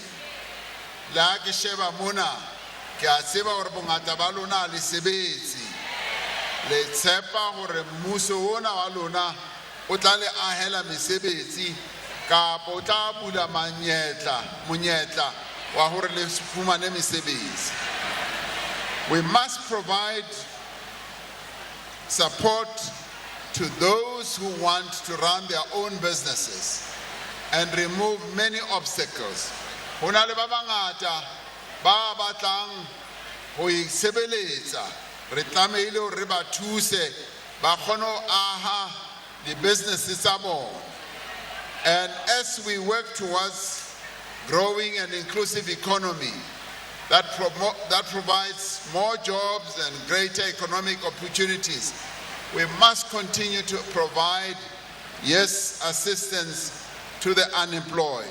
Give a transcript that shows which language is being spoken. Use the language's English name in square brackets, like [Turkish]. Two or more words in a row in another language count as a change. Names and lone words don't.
[Southern Sotho] Le ha ke sheba mona ke a tseba hore bongata ba lona le sebetse. Le tshepa hore mmuso ona wa lona o tla le ahela mesebetsi kapa o tla bula monyetla wa hore le fumane mesebetsi. [English] We must provide support to those who want to run their own businesses and remove many obstacles. [Southern Sotho] Ho na le ba bangata ba batlang ho isebeletsa. Re tlamehile hore re ba thuse ba kgone ho aha [English] the businesses [Southern Sotho] tsa bona. [English] And as we work towards growing an inclusive economy that provides more jobs and greater economic opportunities, we must continue to provide, assistance to the unemployed.